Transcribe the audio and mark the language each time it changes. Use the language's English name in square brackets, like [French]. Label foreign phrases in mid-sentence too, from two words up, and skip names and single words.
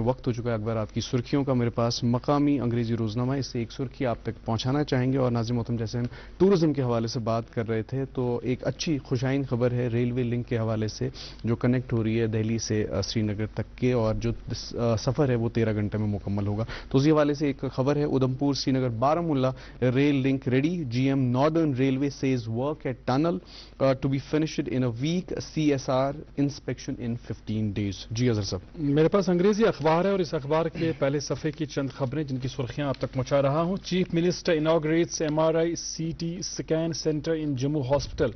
[Urdu] وقت ہو چکا ہے اخبارات کی سرخیوں کا. میرے پاس مقامی انگریزی روزنامہ, اس سے ایک سرخی آپ تک پہنچانا چاہیں گے. اور ناظرین محترم, جیسے ہم ٹورزم کے حوالے سے بات کر رہے تھے, تو ایک اچھی خوشائن خبر ہے [English] railway link [Urdu] کے حوالے سے جو کنیکٹ ہو رہی ہے دہلی سے سری نگر تک کے, اور جو سفر ہے وہ 13 گھنٹے میں مکمل ہوگا. تو اسی حوالے سے ایک خبر ہے, [English] Udhampur Srinagar Baramulla rail link ready. GM Northern Railway says work at tunnel to be finished in a week, CSR inspection in 15 days. [Urdu] جی اظہر صاحب, میرے پاس انگریزی اخبار ہے اور اس اخبار کے پہلے صفحے کی چند خبریں جن کی سرخیاں آپ تک پہنچا رہا ہوں. [English] Chief Minister inaugurates MRI CT scan centre in Jammu hospital.